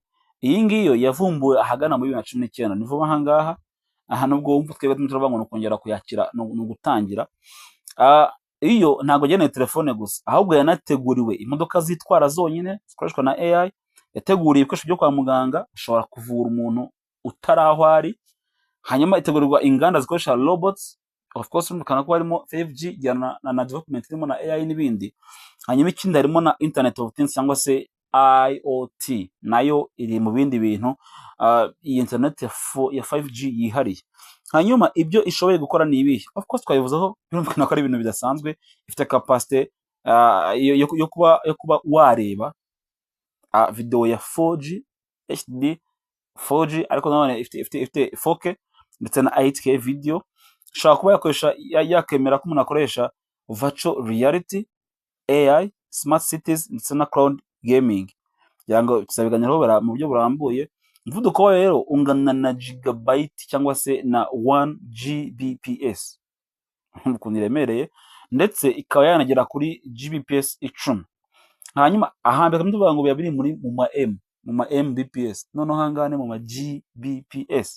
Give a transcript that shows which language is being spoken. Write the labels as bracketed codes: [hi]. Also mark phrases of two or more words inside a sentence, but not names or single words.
[rw] Iyi ngiyo yavumbuwe ahagana muri 2019. Ni vuba ahangaha, aha nubwo wumva twebwe turavuga ngo kongera kuyakira no gutangira. Iyo ntago geneye telefone gusa, ahubwo yanateguriwe imodoka zitwara zonyine zikoreshwa na AI, yateguriye ibikoresho byo kwa muganga bishobora kuvura umuntu utaraho ari. Hanyuma itegurirwa inganda zikoresha robots, [en] of course [rw] urumvikana ko harimo 5G na development irimo na AI n'ibindi. Hanyuma ikindi harimo na [en] internet of things [rw] cyangwa se IoT, nayo iri mu bindi bintu iyi internet ya 5G yihariye. Hanyuma ibyo ishoboye gukora ni ibihe? [en] Of course [rw] twabivuzeho, birumvikana ko ari ibintu bidasanzwe. Ifite capacity yo kuba wareba video ya 4G HD 4G, ariko nanone ifite 4K ndetse na 8K video. Ushobora kuba yakoresha yakemera ko umuntu akoresha [en] virtual reality, [rw] AI, [en] smart cities [rw] ndetse na [en] cloud gaming. [rw] Yango tuzabiganiraho mu buryo burambuye. Umuvuduko wayo rero ungana na gigabyte cyangwa se na 1 Gbps, ukuntu iremereye, ndetse ikaba yanagera kuri Gbps 10. Hanyuma ahambere tuvuga ngo biri mu ma Mbps, noneho hangane mu ma Gbps.